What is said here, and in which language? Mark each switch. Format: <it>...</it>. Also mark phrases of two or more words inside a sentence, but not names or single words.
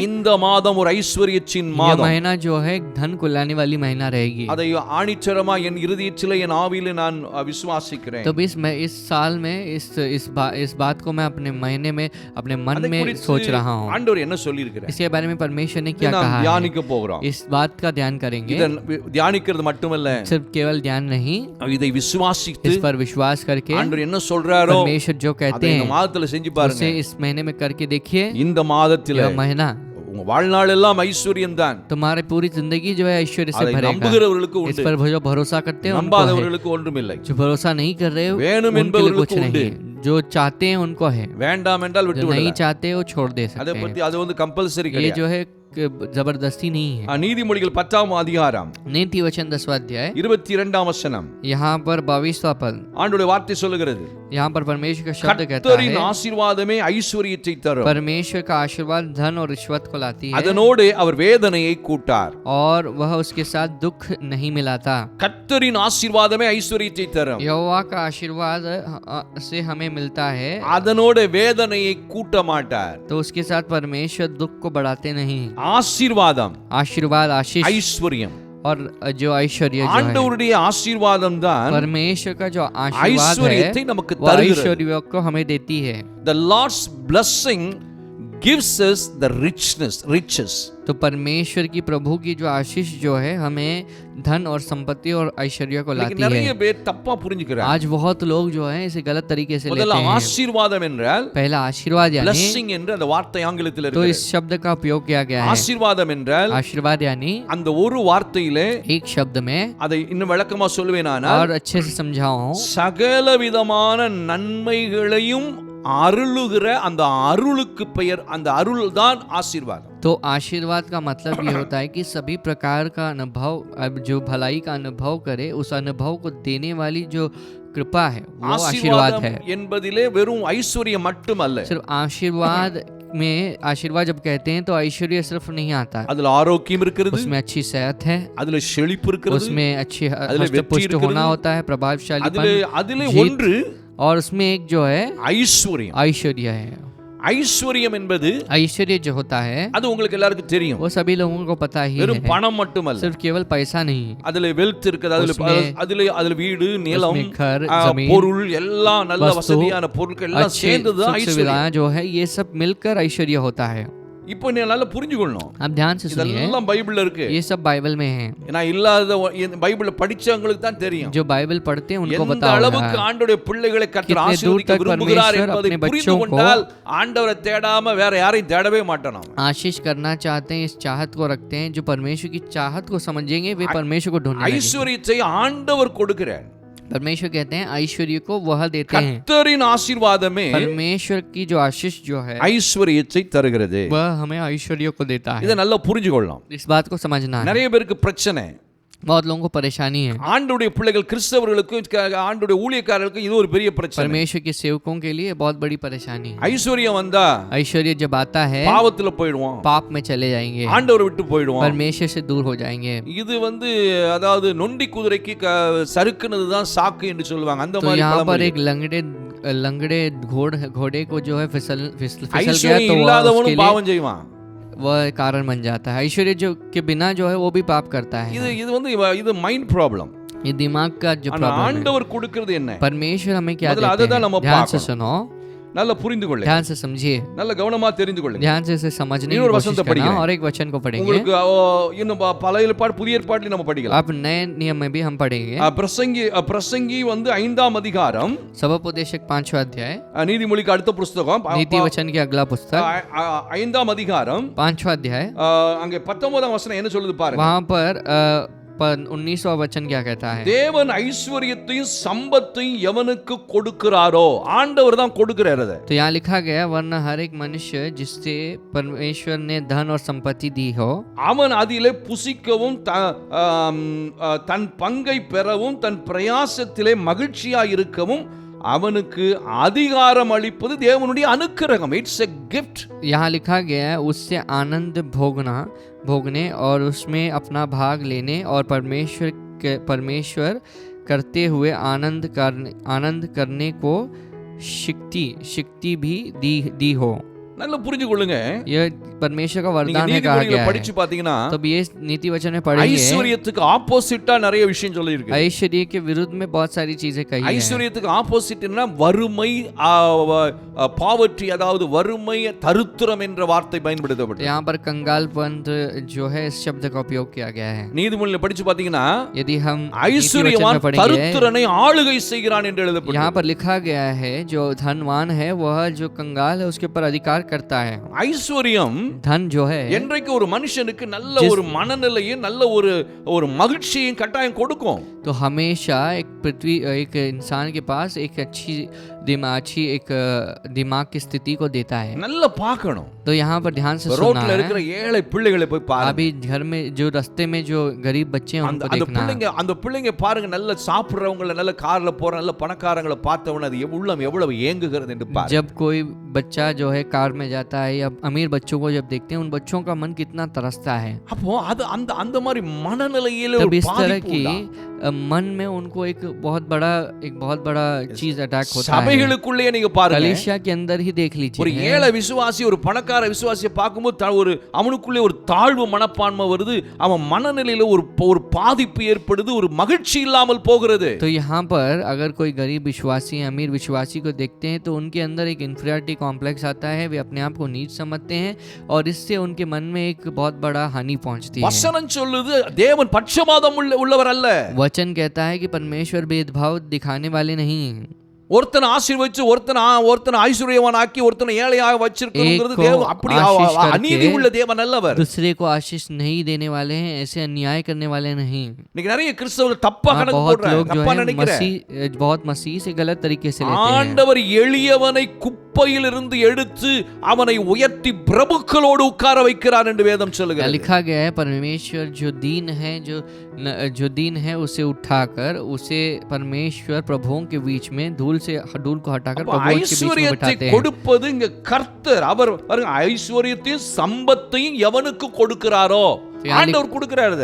<ta>இந்த மாதம் ஒரு ஐஸ்வர்யத்தின்</ta> <hi>यह</hi> <ta>மாதம்.</ta> <hi>महीना जो है धन को लाने वाली महीना रहेगी।</hi> <ta>அதை ஆணித்தரமா என் இருதயத்திலே, என் ஆவியிலே நான் விசுவாசிக்கிறேன்.</ta> <hi>तो इस साल में इस बात को मैं अपने महीने में अपने मन में सोच रहा हूँ।</hi> <ta>ஆண்டவர் என்ன சொல்லியிருக்கிறார்,</ta> <hi>इसके बारे में परमेश्वर ने क्या कहा है,</hi> <ta>தியானிக்க போகிறோம்.</ta> <hi>इस बात का ध्यान करेंगे।</hi> <ta>இதை தியானிக்கிறது மட்டுமல்ல,</ta> <hi>सिर्फ केवल ध्यान नहीं,</hi> <ta>இதை விசுவாசித்து</ta> <hi>इस पर विश्वास करके</hi> <ta>ஆண்டவர் என்ன சொல்றாரோ</ta> <hi>परमेश्वर जो कहते</hi> <ta>அதை இந்த</ta> <hi>हैं</hi> <ta>மாதத்துல செஞ்சு பாருங்க.</ta> <hi>उसे इस महीने में करके देखिए।</hi> <ta>இந்த மாதத்துல</ta> <hi>यह महीना</hi> <ta>உங்க வாழ்நாள் எல்லாம் ஐஸ்வர்யம் தான்.</ta> <hi>तुम्हारी पूरी जिंदगी जो है ऐश्वर्य से</hi> <ta>அதை</ta> <hi>भरेगा।</hi> <ta>நம்புகிறவர்களுக்கு</ta> <hi>इस</hi> <ta>உண்டு,</ta> <hi>पर जो भरोसा करते हैं उनको है।</hi> <ta>நம்பாதவர்களுக்கு ஒன்றுமில்லை.</ta> <hi>जो भरोसा नहीं कर रहे</hi> <ta>வேணும்</ta> <hi>उनके लिए</hi> <ta>என்பவர்களுக்கு</ta> <hi>कुछ नहीं है। जो चाहते हैं उनको है,</hi> <ta>வேண்டாம் என்றால்</ta> <hi>जो</hi> <ta>விட்டு</ta> <hi>नहीं</hi> <ta>விடலாம்.</ta> <hi>चाहते वो छोड़ दे</hi> <ta>அதை</ta> <hi>सकते</hi> <ta>பத்தி</ta> <hi>हैं।</hi> <ta>அது வந்து கம்பல்சரி</ta> <hi>ये</hi> <ta>கிடையாது.</ta> <hi>जो है जबरदस्ती नहीं है।</hi> <ta>நீதிமொழிகள் 10ஆம் அதிகாரம்</ta> <hi>नीति वचन 10वां अध्याय</hi> <ta>22ஆம் வசனம்,</ta> <hi>यहाँ पर 22वां पद,</hi> <ta>ஆண்டவருடைய வார்த்தை சொல்லுகிறது,</ta> <hi>यहाँ पर परमेश्वर का शब्द कहता</hi> <ta>கர்த்தரின்</ta> <hi>है,</hi> <ta>ஆசீர்வாதமே ஐஸ்வர்யத்தை தரும்,</ta> <hi>परमेश्वर का आशीर्वाद धन और रिश्वत को लाती है,</hi> <ta>அதனோடு அவர் வேதனையை கூட்டார்.</ta> <hi>और वह उसके साथ दुख नहीं मिलाता।</hi> <ta>கர்த்தரின் ஆசீர்வாதமே ஐஸ்வர்யத்தை தரும்,</ta> <hi>यहोवा का आशीर्वाद से हमें मिलता है,</hi> <ta>அதனோடு வேதனையை கூட்ட மாட்டார்.</ta> <hi>तो उसके साथ परमेश्वर दुख को बढ़ाते नहीं।</hi> <ta>ஆசீர்வாதம்,</ta> <hi>आशीर्वाद, आशीष</hi> <ta>ஐஸ்வர்யம்,</ta> <hi>और जो ऐश्वर्य जो है,</hi> <ta>ஆண்டவருடைய ஆசீர்வாதம் தான்</ta> <hi>परमेश्वर का जो आशीर्वाद है</hi> <ta>ஐஸ்வர்யத்தை நமக்கு</ta> <hi>वो</hi> <ta>தருகிறது.</ta> <hi>ऐश्वर्य को हमें देती है।</hi> <en>The Lord's blessing gives us the riches.</en> <hi>तो परमेश्वर की प्रभु की जो आशीष जो है हमें धन और संपत्ति और ऐश्वर्य को</hi> <ta>இன்னைக்கு</ta> <hi>लाती</hi> <ta>நிறைய</ta> <hi>है।</hi> <ta>பேர் தப்பா புரிஞ்சுக்கிறாங்க.</ta> <hi>आज बहुत लोग जो है इसे गलत तरीके से लेते</hi> <ta>முதல்ல</ta> <hi>हैं।</hi> <ta>ஆசீர்வாதம் என்றால்</ta> <hi>पहला आशीर्वाद यानी,</hi> <ta>blessing என்று அந்த வார்த்தை ஆங்கிலத்தில்</ta> <hi>तो</hi> <ta>இருக்கு.</ta> <hi>इस शब्द का उपयोग किया गया है।</hi> <ta>ஆசீர்வாதம் என்றால்</ta> <hi>आशीर्वाद यानी</hi> <ta>அந்த ஒரு வார்த்தையிலே</ta> <hi>एक शब्द में,</hi> <ta>அதை இன்னும் விளக்கமா சொல்வேனானால்</ta> <hi>और अच्छे से समझाऊं,</hi> <ta>சகல விதமான நன்மைகளையும் அருளுகிற அந்த அருளுக்கு பெயர், அந்த அருள் தான் ஆசீர்வாதம்.</ta> <hi>तो आशीर्वाद का मतलब ये होता है कि सभी प्रकार का अनुभव, अब जो भलाई का अनुभव करे उस अनुभव को देने वाली जो कृपा है वो आशीर्वाद है।</hi> <ta>ஆசீர்வாதம் என்பதிலே வெறும் ஐஸ்வர்யம் மட்டுமல்ல,</ta> <hi>सिर्फ आशीर्वाद में, आशीर्वाद जब कहते हैं तो ऐश्वर्य सिर्फ नहीं आता,</hi> <ta>அதுல ஆரோக்கியம் இருக்கிறது,</ta> <hi>उसमें अच्छी सेहत है,</hi> <ta>அதுல செழிப்பு இருக்கிறது,</ta> <hi>उसमें अच्छी</hi> <ta>அதிலே வெற்றி</ta> <hi>हष्ट-पुष्ट</hi> <ta>இருக்கிறது,</ta> <hi>होना होता है, प्रभावशाली,</hi> <ta>அதிலே</ta> <hi>जीत,</hi> <ta>ஒன்று</ta> <hi>और उसमें एक जो है</hi> <ta>ஐஸ்வர்யம்.</ta> <hi>ऐश्वर्य है।</hi> <ta>ஐஸ்வர்யம் என்பது</ta> <hi>ऐश्वर्य जो होता है</hi> <ta>அது உங்களுக்கு எல்லாருக்கும் தெரியும்,</ta> <hi>वो सभी लोगों को पता ही</hi> <ta>வெறும்</ta> <hi>है,</hi> <ta>பணம் மட்டுமல்ல,</ta> <hi>सिर्फ केवल पैसा नहीं,</hi> <ta>அதுல வெல்த் இருக்குது, அதுல வீடு, நிலம்,</ta> <hi>उसमें घर, जमीन,</hi> <ta>பொருள், எல்லாம் நல்ல</ta> <hi>वस्तु,</hi> <ta>வசதியான பொருட்கள் எல்லாம்</ta> <hi>अच्छी</hi> <ta>சேர்ந்ததுதான்</ta> <hi>सुख</hi> <ta>ஐஸ்வர்யம்.</ta> <hi>सुविधाएं जो है ये सब मिलकर ऐश्वर्य होता है।</hi> <ta>இப்போ நீ நல்லா புரிஞ்சுக்கணும்,</ta> <hi>आप ध्यान से सुनिए,</hi> <ta>இதெல்லாம் பைபிள்ல இருக்கு.</ta> <hi>ये सब बाइबल में है।</hi> <ta>ஏன்னா இல்லாத பைபிளை படிச்சவங்களுக்கு தான் தெரியும்</ta> <hi>जो बाइबल पढ़ते हैं उनको</hi> <ta>எந்த</ta> <hi>पता</hi> <ta>அளவுக்கு</ta> <hi>होगा</hi> <ta>ஆண்டவருடைய பிள்ளைகளை கர்த்தர்</ta> <hi>कितने दूर</hi> <ta>ஆசீர்வதிக்க</ta> <hi>तक</hi> <ta>விரும்புகிறார்</ta> <hi>परमेश्वर</hi> <ta>என்பதை</ta> <hi>अपने</hi> <ta>புரிந்து</ta> <hi>बच्चों को</hi> <ta>கொண்டால் ஆண்டவரை தேடாம வேற யாரையும் தேடவே மாட்டோம் நாம.</ta> <hi>आशीष करना चाहते हैं, इस चाहत को रखते हैं, जो परमेश्वर की चाहत को समझेंगे वे परमेश्वर को ढूंढने लगेंगे।</hi> <ta>ஐஸ்வர்யத்தை ஆண்டவர் கொடுக்கிறார்.</ta> <hi>परमेश्वर कहते हैं ऐश्वर्य को वह देते हैं।</hi> <ta>கர்த்தரின் ஆசீர்வாதமே</ta> <hi>परमेश्वर की जो आशीष जो है</hi> <ta>ஐஸ்வர்யத்தை தருகிறது.</ta> <hi>वह हमें ऐश्वर्य को देता है।</hi> <ta>இதை நல்லா புரிஞ்சுக்கொள்ளலாம்.</ta> <hi>इस बात को समझना है।</hi> <ta>நிறைய பேருக்கு பிரச்சனை,</ta> <hi>बहुत लोगों को परेशानी है।</hi> <ta>ஆண்டவருடைய பிள்ளைகள் கிறிஸ்தவர்களுக்கும் ஆண்டவருடைய ஊழியக்காரர்களுக்கும் இது ஒரு பெரிய பிரச்சனை.</ta> <hi>परमेश्वर के सेवकों के लिए बहुत बड़ी परेशानी है।</hi> <ta>ஐஸ்வர்யம் வந்தா</ta> <hi>ऐश्वर्य जब आता है</hi> <ta>பாவத்துல போயிடுவோம்,</ta> <hi>पाप में चले जाएंगे,</hi> <ta>ஆண்டவரை விட்டு போயிடுவோம்.</ta> <hi>परमेश्वर से दूर हो जाएंगे।</hi> <ta>இது அதாவது நொண்டி குதிரைக்கு சறுக்குனதுதான் சாக்கு என்று சொல்லுவாங்க. அந்த</ta> <hi>तो</hi> <ta>மாதிரி</ta> <hi>यहाँ पर</hi> <ta>பழமொழி.</ta> <hi>एक लंगड़े घोड़े को जो है फिसल गया</hi> <ta>ஐஸ்வர்யம்</ta> <hi>तो वह उसके</hi> <ta>இல்லாதவனும்</ta> <hi>लिए</hi> <ta>பாவம் செய்வான்.</ta> <hi>वह कारण बन जाता है। ऐश्वर्य जो के बिना जो है वो भी पाप करता है।</hi> <ta>இது</ta> <en>mind problem.</en> <hi>ये दिमाग का जो</hi> <ta>ஆனா</ta> <hi>प्रॉब्लम है।</hi> <ta>ஆண்டவர் கொடுக்கிறது என்ன?</ta> <hi>परमेश्वर हमें क्या</hi> <ta>முதல்ல</ta> <hi>देते</hi> <ta>அதுதான் நம்ம</ta> <hi>हैं? ध्यान से</hi> <ta>பார்க்கணும்.</ta> <hi>सुनो,</hi> <ta>நல்லா புரிந்து கொள்ளுங்க,</ta> <hi>ध्यान से समझिए,</hi> <ta>நல்ல கவனமா தெரிந்து கொள்ளுங்க.</ta> <hi>ध्यान से इसे समझने की</hi> <ta>இன்னொரு</ta> <hi>कोशिश</hi> <ta>वचनத்தை</ta> <hi>करना।</hi> <ta>படிக்கிறேன்.</ta> <hi>और एक वचन को पढ़ेंगे।</hi> <ta>உங்களுக்கு இன்னும் பழைய ஏற்பாடு புதிய ஏற்பாட்டில் நம்ம படிக்கலாம்.</ta> <hi>अब नए नियम में भी हम पढ़ेंगे।</hi> <ta>பிரசங்கி 5ஆம் அதிகாரம்,</ta> <hi>सबोपदेशक 5वां अध्याय,</hi> <ta>நீதிமொழிக்கு அடுத்த புஸ்தகம்,</ta> <hi>नीति वचन की अगला पुस्तक</hi> <ta>5ஆம் அதிகாரம்,</ta> <hi>5वां अध्याय,</hi> <ta>அங்கே 19ஆம் வசனம் என்ன சொல்லுது பாருங்க.</ta> <hi>वहां पर 19वां वचन क्या कहता है?</hi> <ta>தேவன் ஐஸ்வர்யத்தையும் சம்பத்தையும் எவனுக்கு கொடுக்கிறாரோ, ஆண்டவர் தான் கொடுக்கிறார். அதை</ta> <hi>तो यहाँ लिखा गया, वरना हर एक मनुष्य जिससे परमेश्वर ने धन और संपत्ति दी हो,</hi> <ta>அவன் அதிலே புசிக்கவும் தன் பங்கை பெறவும் தன் பிரயாசத்திலே மகிழ்ச்சியாய் இருக்கவும் அவனுக்கு அதிகாரம் அளிப்பது தேவனுடைய அனுக்கிரகம்.</ta> <en>It's a gift.</en> <hi>यहाँ लिखा गया है उससे आनंद भोगने और उसमें अपना भाग लेने और परमेश्वर करते हुए आनंद करने को शक्ति भी दी हो।</hi> <ta>நல்லா புரிஞ்சு கொள்ளுங்க.</ta> <hi>यह परमेश्वर का</hi> <ta>நீங்க</ta> <hi>वरदान है कहा</hi> <ta>நீதிமொழிகளை</ta> <hi>गया है।</hi> <ta>படிச்சு பாத்தீங்கன்னா</ta> <hi>तब ये नीति वचन में पढ़ेंगे,</hi> <ta>ஐஸ்வர்யத்துக்கு ஆப்போசிட்டா நிறைய விஷயம் சொல்லி இருக்கு.</ta> <hi>ऐश्वर्य के विरुद्ध में बहुत सारी चीजें कही है।</hi> <ta>ஐஸ்வர்யத்துக்கு ஆப்போசிட்னா வறுமை, பாவர்ட்டி, அதாவது வறுமை, தரித்திரம் என்ற வார்த்தை பயன்படுத்தப்பட்டது.</ta> <hi>यहाँ पर कंगालपन जो है इस शब्द का उपयोग किया गया है।</hi> <ta>நீதிமொழிகளை படிச்சு பாத்தீங்கன்னா</ta> <hi>यदि हम</hi> <ta>ஐஸ்வர்யவான் தரித்திரனை ஆளுகை செய்கிறான் என்று எழுதப்பட்டது.</ta> <hi>यहाँ पर लिखा गया है जो धनवान है वह जो कंगाल है उसके ऊपर अधिकार करता है।</hi> <ta>ஐஸ்வர்யம்</ta> <hi>धन जो है</hi> <ta>என்றைக்கு ஒரு மனுஷனுக்கு நல்ல ஒரு மனநிலையும் நல்ல ஒரு மகிழ்ச்சியும் கட்டாயம் கொடுக்கும்.</ta> <hi>तो हमेशा एक इंसान के पास एक अच्छी दिमाग की स्थिति को देता है।</hi> <ta>நல்லா பார்க்கணும்.</ta> <hi>तो यहाँ पर ध्यान से सुनना</hi> <ta>ரோட்ல இருக்கிற</ta> <hi>है।</hi> <ta>ஏழை பிள்ளைகளை போய் பாருங்க.</ta> <hi>अभी घर में जो रास्ते में जो गरीब बच्चे हैं उनको देखना।</hi> <ta>அந்த பிள்ளைங்க பாருங்க, நல்ல சாப்பிடுறவங்கள, நல்ல கார்ல போற நல்ல பணக்காரங்களை பார்த்தவன அது உள்ளம் எவ்வளவு ஏங்குகிறது என்று பாருங்க.</ta> <hi>जब कोई बच्चा जो है कार में जाता है या अमीर बच्चों को जब देखते हैं उन बच्चों का मन कितना तरसता है।</hi> <ta>அப்போ அது அந்த மாதிரி மனநிலையில</ta> <hi>तब</hi> <ta>ஒரு</ta> <hi>इस तरह</hi> <ta>பாதிப்பு</ta> <hi>की</hi> <ta>உண்டா?</ta> <hi>मन में उनको एक बहुत बड़ा चीज अटैक होता है।</hi> <ta>சபைகளுக்குள்ளே நீங்க பாருங்க,</ta> <hi>कलीसिया के अंदर ही देख</hi> <ta>ஒரு</ta> <hi>लीजिए,</hi> <ta>ஏழை விசுவாசி ஒரு பணக்கார விசுவாசியை பார்க்கும்போது ஒரு அவனுக்குள்ளே ஒரு தாழ்வு மனப்பான்மை வருது, அவன் மனநிலையில ஒரு பாதிப்பு ஏற்படுது, ஒரு மகிழ்ச்சி இல்லாமல் போகிறது।</ta> <hi>तो यहाँ पर अगर कोई गरीब विश्वासी अमीर विश्वासी को देखते हैं तो उनके अंदर एक</hi> <en>inferiority complex</en> <hi>आता है, वे अपने आप को नीच समझते हैं और इससे उनके मन में एक बहुत बड़ा हानि पहुंचती है।</hi> <ta>வசனம் சொல்லுது தேவன் பட்சபாதம் உள்ளவர் அல்ல।</ta> <hi>वचन कहता है कि परमेश्वर भेदभाव दिखाने वाले नहीं हैं।</hi> <ta>ஒருத்தனை ஆசீர்வதிச்சு ஒருத்தனை ஐஸ்வர்யவானாக்கி ஒருத்தனை ஏழையாக வச்சிருக்கிறது தேவன் அப்படி அநீதி உள்ள தேவன் அல்லவர்।</ta> <hi>दूसरे को आशीष नहीं देने वाले हैं, ऐसे अन्याय करने वाले नहीं।</hi> <ta>இன்னைக்கு நிறைய கிறிஸ்தவர்கள் தப்பா கணக்கு போடுறாங்க, தப்பா நினைக்கிறாங்க।</ta> <hi>बहुत मसीह से गलत तरीके से लेते हैं।</hi> <ta>ஆண்டவர் எளியவனை குப்பையில் இருந்து எடுத்து அவனை உயர்த்தி பிரபுக்களோடு உட்கார வைக்கிறார் என்று வேதம் சொல்லுகிறது।</ta> <hi>लिखा गया है परमेश्वर जो दीन है उसे उठाकर उसे परमेश्वर प्रभुओं के बीच में धूल को हटाकर प्रभुओं के बीच में बिठाते हैं।</hi> <ta>கொடுப்பது இங்க கர்த்தர், அவர் ஐஸ்வரியத்தையும் சம்பத்தையும் எவனுக்கு கொடுக்கிறாரோ ஆண்டவர் கொடுக்கிறாரு।</ta>